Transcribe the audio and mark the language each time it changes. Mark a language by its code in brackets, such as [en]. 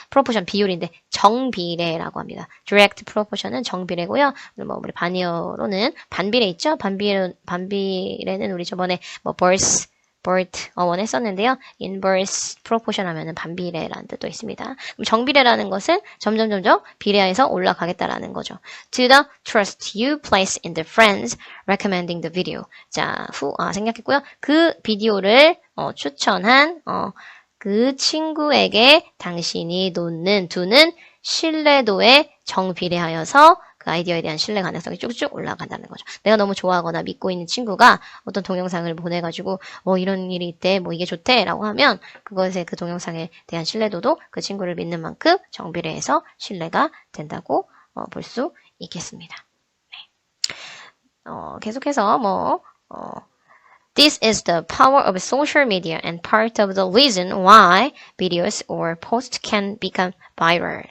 [ko] proportion 비율인데 정비례라고 합니다. direct proportion은 정비례고요. 우리 반이어로는 반비례 있죠? 반비례는 우리 저번에 BERT 했었는데요. inverse proportion 하면은 반비례라는 뜻도 있습니다. 그럼 정비례라는 것은 점점 비례해서 올라가겠다라는 거죠. [en] To the trust you place in the friends recommending the video. [ko] 자, 생략했고요. 그 비디오를 추천한 그 친구에게 당신이 두는 신뢰도에 정비례하여서 그 아이디어에 대한 신뢰 가능성이 쭉쭉 올라간다는 거죠. 내가 너무 좋아하거나 믿고 있는 친구가 어떤 동영상을 보내가지고 이런 일이 있대, 이게 좋대 라고 하면 그것의 그 동영상에 대한 신뢰도도 그 친구를 믿는 만큼 정비례해서 신뢰가 된다고 볼 수 있겠습니다. 네. 계속해서 [en] This is the power of social media and part of the reason why videos or posts can become viral.